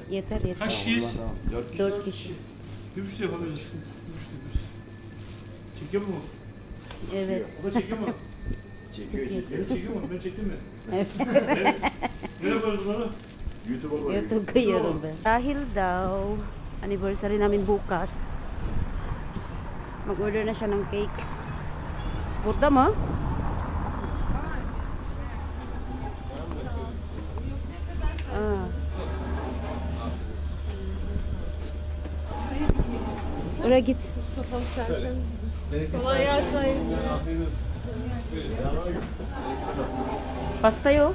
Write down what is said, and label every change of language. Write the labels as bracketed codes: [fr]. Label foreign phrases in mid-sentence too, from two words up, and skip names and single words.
[tr] Yeter yeter. Kaç kişiyiz? Tamam. 4 kişi. 4 kişi. Bir buçuk yapabiliriz aşkım. Bir buçuk yapıyoruz. Çekiyor mu? Evet. O da çekiyor mu? Çekiyor çekiyor. Beni çekiyor mu? Ben çektim mi? Evet. Nereye koydun bunları? YouTube'a koyuyor. YouTube koyuyorum ben. [tl] Dahil daw, anniversary namin bukas, mag-order na siya ng cake. [tr] Burada mo? Ah. Oraya git. Pasta yok.